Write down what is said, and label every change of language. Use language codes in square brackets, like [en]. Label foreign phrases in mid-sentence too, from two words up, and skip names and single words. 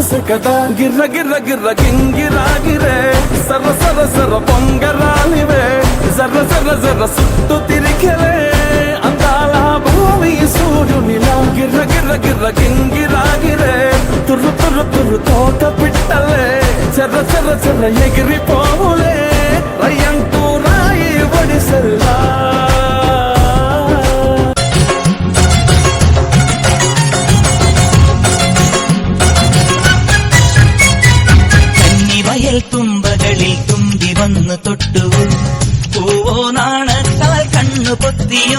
[te] కదా గిర్ర గిర్ర గిర్ర గింగిరాగిరే సర సర సర పొంగరాలివే జర్ర జర్ర జర్ర సుట్టు తిరిగలే అందాల భూమి సూర్యునిలా గిర్ర గిర్ర గిర్ర గింగిరాగిరే తుర్రు తుర్రు తుర్రు తోట పిట్టలే చెర్ర చెర్ర చెర్ర ఎగిరిపోవులే రయ్యంటూ రాయి ఒడిసెల్లా [ml] വയൽ തുമ്പകളിൽ തുമ്പി വന്നു തൊട്ടു പൂവോ നാണത്താൽ കണ്ണു പൊത്തിയോ